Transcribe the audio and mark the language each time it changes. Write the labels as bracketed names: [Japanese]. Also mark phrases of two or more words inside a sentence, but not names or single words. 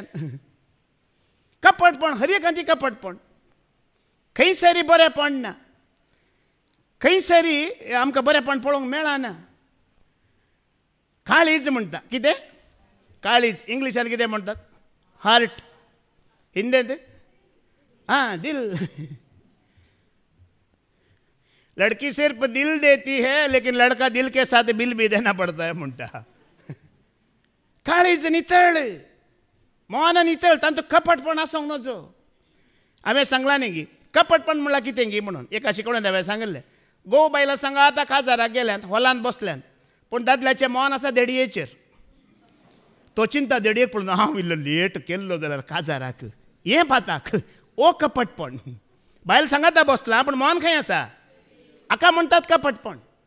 [Konkani] कपटपण, हर एकांची कपटपण. खंयसरी बरेंपण ना, खंयसरी आमकां बरेंपण पळोवंक मेळना. काळीज म्हणटा कितें, काळीज इंग्लिशान कितें म्हणटात हार्ट हिंदींत दिल [Hindi] लड़की सिर्फ दिल देती है लेकिन लड़का दिल के साथ बिल भी देना पड़ता है म्हणटा [Konkani] काळीज नितळ मन नितळ तांचो कपटपण आसूंक नजो हांवें सांगलां न्ही गी कपटपण म्हणल्यार कितें गी म्हणून एका शिकवण्यात हांवें सांगिल्लें गोव बायलां सांगा आतां काजाराक गेल्यांत हॉलांत बसल्यांत पूण दादल्याचें मन आसा देडयेचेर तो चिंता देडयेक पळोवन हांव इल्लो लेट केल्लो जाल्यार काजाराक हें पाताक ओ कपटपण बायल सांगाता बसलां पूण मन खंय आसा हाका म्हणटात कपटपण